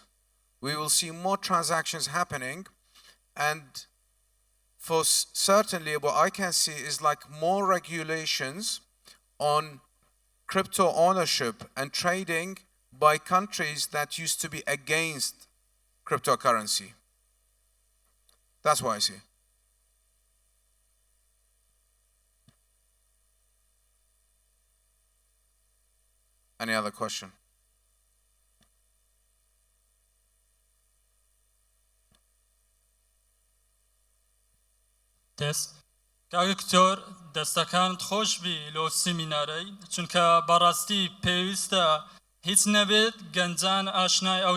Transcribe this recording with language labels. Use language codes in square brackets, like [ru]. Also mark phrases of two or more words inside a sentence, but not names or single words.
[en] We will see more transactions happening, and for certainly what I can see is like more regulations on crypto ownership and trading by countries that used to be against cryptocurrency. That's what I see. Any other question? [ckb] دەست کاکتۆر دەستەکانت خۆش بی لۆ سیمینارەی چونکە بەڕاستی پێویستە هیچ نەبێت گەنجان ئاشنای ئەو